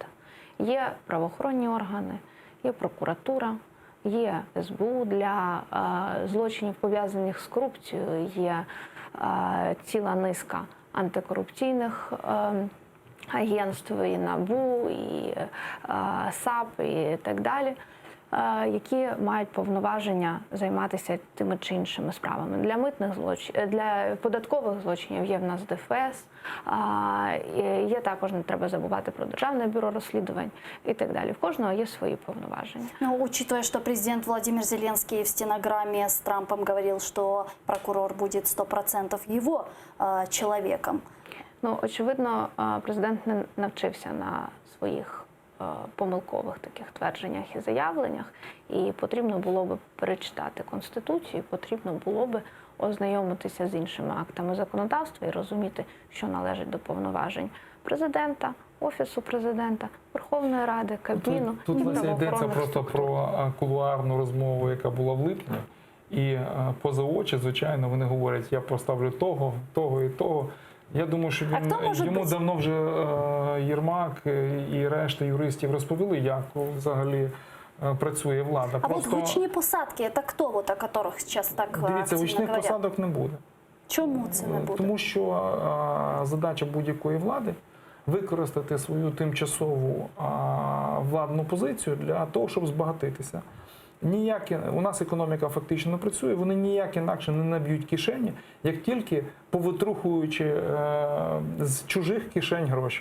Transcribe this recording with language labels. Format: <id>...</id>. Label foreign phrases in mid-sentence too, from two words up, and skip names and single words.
<uk>Є правоохоронні органи, є прокуратура, є СБУ для злочинів, пов'язаних з корупцією, є ціла низка антикорупційних агентств, і НАБУ, і САП, і так далі. які мають повноваження займатися тими чи іншими справами. Для митних злочинів, для податкових злочинів є в нас ДФС, є також, не треба забувати про Державне бюро розслідувань і так далі. В кожного є свої повноваження.</uk> <ru>Но учитывая, что президент Владимир Зеленский в стенограмме с Трампом говорил, что прокурор будет 100% его человеком.</ru> <uk>Ну, очевидно, президент не навчився на своїх помилкових таких твердженнях і заявленнях, і потрібно було би перечитати Конституцію, потрібно було би ознайомитися з іншими актами законодавства і розуміти, що належить до повноважень президента, Офісу президента, Верховної Ради, Кабміну. Тут і йдеться правоохоронних просто структур. про кулуарну розмову, яка була в липні. І поза очі, звичайно, вони говорять, я поставлю того, того і того. Я думаю, що йому давно вже Єрмак і решта юристів розповіли, як взагалі працює влада. А вот гучні посадки,</uk> <ru>это кто, вот, о которых сейчас так</ru> <uk>Дивіться,</uk> <ru>активно</ru> <uk>гучних</uk> <ru>говорят?</ru> <uk>посадок не буде. Чому це не буде? Тому що задача будь-якої влади використати свою тимчасову владну позицію для того, щоб збагатитися. У нас економіка фактично не працює, вони ніяк інакше не наб'ють кишені, як тільки повитрухуючи з чужих кишень гроші.</uk>